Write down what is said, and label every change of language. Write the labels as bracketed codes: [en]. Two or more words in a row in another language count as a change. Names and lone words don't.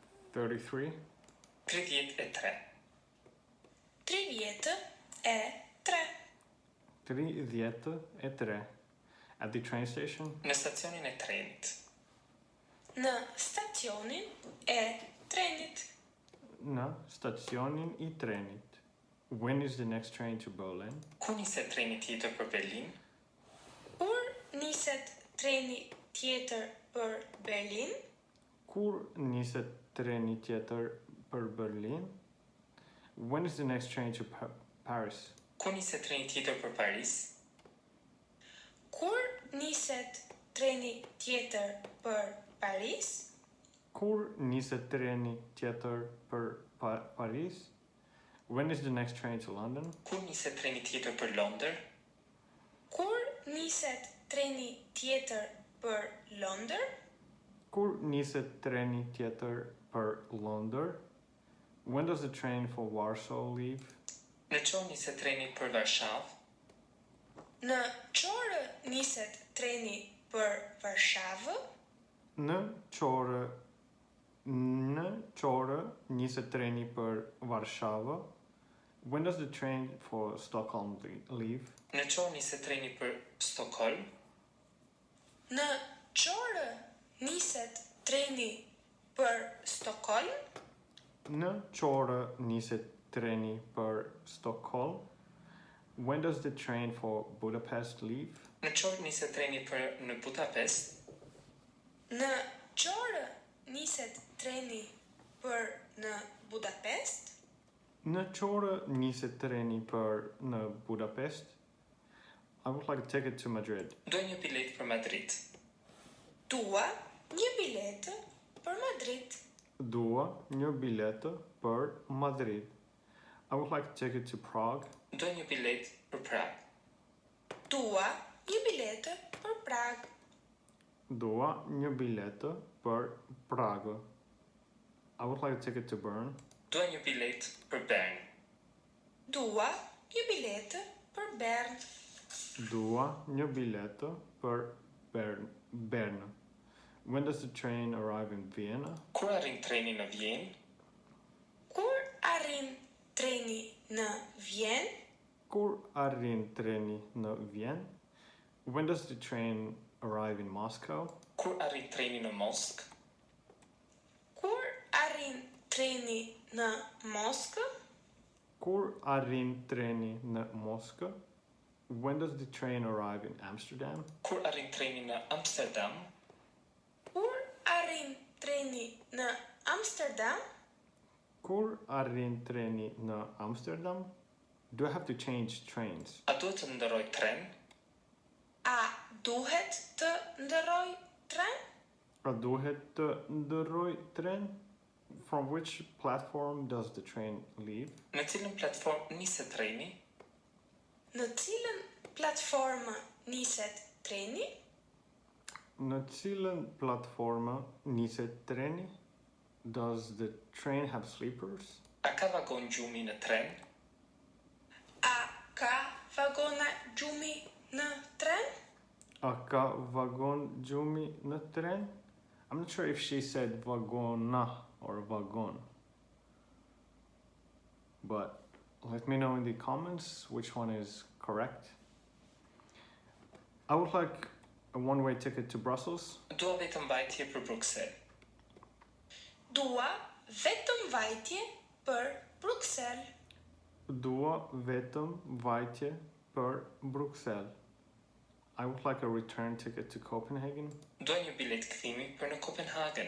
[en] 33. 33. 33. 33. At the train station. [sq] Në stacionin e trenit. Në stacionin e trenit. Në stacionin I trenit. [en] When is the next train to Berlin? [sq] Ku niset treni tjetër për Berlin? Kur niset treni tjetër për Berlin? Kur niset treni tjetër për Berlin? [en] When is the next train to Paris? [sq] Ku niset treni tjetër për Paris? Kur niset treni tjetër për Paris? Kur niset treni tjetër për Paris? [en] When is the next train to London? [sq] Ku niset treni tjetër për Londër? Kur niset treni tjetër për Londër? Kur niset treni tjetër për Londër? [en] When does the train for Warsaw leave? [sq] Në çfarë niset treni për Varshavë? Në çfarë niset treni për Varshavë? Në çfarë niset treni për Varshavë? [en] When does the train for Stockholm leave? [sq] Në çfarë niset treni për Stockholm? Në çfarë niset treni për Stockholm? Në çfarë niset treni për Stockholm? [en] When does the train for Budapest leave? [sq] Në çfarë niset treni për në Budapest? Në çfarë niset treni për në Budapest? Në çfarë niset treni për në Budapest? [en] I would like a ticket to Madrid. [sq] Dua një biletë për Madrid. Dua një biletë për Madrid. Dua një biletë për Madrid. [en] I would like a ticket to Prague. [sq] Dua një biletë për Prag. Dua një biletë për Prag. Dua një biletë për Pragë. [en] I would like a ticket to Bern. [sq] Dua një biletë për Bern. Dua një biletë për Bern. Dua një biletë për Bern. [en] When does the train arrive in Vienna? [sq] Kur arrin treni në Vjenë? Kur arrin treni në Vjenë? Kur arrin treni në Vjenë? [en] When does the train arrive in Moscow? [sq] Kur arrin treni në Moskë? Kur arrin treni në Moskë? Kur arrin treni në Moskë? [en] When does the train arrive in Amsterdam? [sq] Kur arrin treni në Amsterdam? Kur arrin treni në Amsterdam? Kur arrin treni në Amsterdam? [en] Do I have to change trains? [sq] A duhet të ndërroj tren? A duhet të ndërroj tren? A duhet të ndërroj tren? [en] From which platform does the train leave? [sq] Në cilën platformë niset treni? Në cilën platformë niset treni? Në cilën platformë niset treni? [en] Does the train have sleepers? [sq] A ka vagon gjumi në tren? A ka vagona gjumi në tren? A ka vagon gjumi në tren? [en] I'm not sure if she said vagona or vagon. But let me know in the comments which one is correct. I would like a one-way ticket to Brussels. [sq] Dua vetëm vajtje për Bruksel. Dua vetëm vajtje për Bruksel. Dua vetëm vajtje për Bruksel. [en] I would like a return ticket to Copenhagen. [sq] Dua një biletë kthimi për në Kopenhagen.